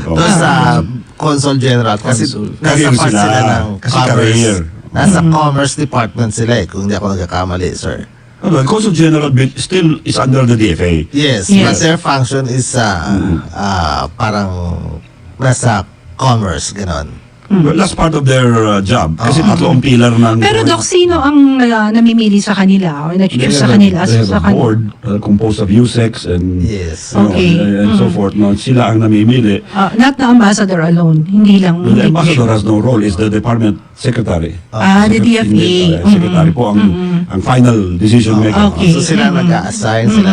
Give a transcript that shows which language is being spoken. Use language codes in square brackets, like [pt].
[tl] Doon sa consul general. Kasi nasa part sila ng commerce. Nasa commerce department sila kung hindi ako nagkakamali, sir. [en] Consul General still is under the DFA. Yes. But their function is [tl] parang nasa commerce, ganon. [en] Well, that's part of their job. [tl] Kasi tatlo ang pillar ng... Pero Doc, sino ang namimili sa kanila? O nag-choose sa kanila? [en] They have a board composed of USEX and, and so forth. [tl] No? Sila ang namimili. [en] Not the ambassador alone. [tl] Hindi lang. [en] The ambassador has no role. Is the department secretary. The DFA. [tl] Secretary po ang final decision maker. So sila nag-a-assign, sila